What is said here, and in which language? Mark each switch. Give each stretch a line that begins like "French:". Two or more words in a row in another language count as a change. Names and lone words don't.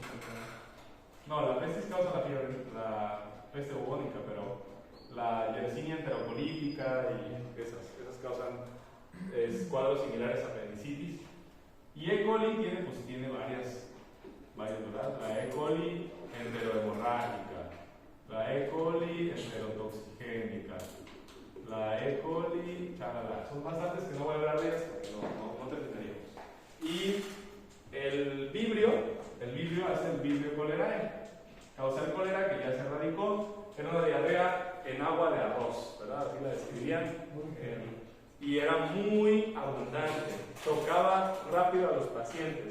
Spanish: No, la pestis causa la fiebre, la peste bubónica, pero la Yersinia enterocolítica y esas causan cuadros similares a apendicitis. Y E. coli tiene varias, ¿verdad? La E. coli enterohemorrágica, la E. coli enterotoxigénica, la E. coli, chalala. Son bastantes que no voy a hablar de ellas porque no terminaríamos. Y el vibrio hace el vibrio cholerae. Causa el cólera, que ya se erradicó, era una diarrea en agua de arroz, ¿verdad? Así la describían. Y era muy abundante, tocaba rápido a los pacientes.